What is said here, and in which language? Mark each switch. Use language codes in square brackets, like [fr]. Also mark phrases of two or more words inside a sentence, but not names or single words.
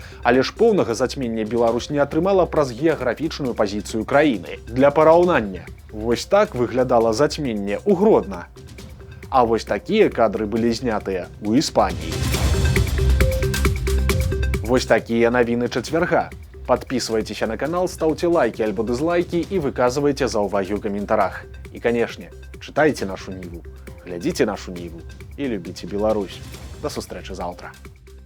[be] Але ж поўнага зацьмення Беларусь не атрымала праз геаграфічную пазіцыю краіны. Для параўнання, вось так выглядала зацьменне ў Гродна. А вось такія кадры былі знятыя ў Іспаніі. Вось такія навіны чацвярга. [ru] Подписывайтесь на канал, ставьте лайки альбо дизлайки и выказывайте [be] заўвагі ў каментарах. [ru] И, конечно, читайте нашу Ниву, глядите нашу Ниву и любите Беларусь. До сустрэчы завтра.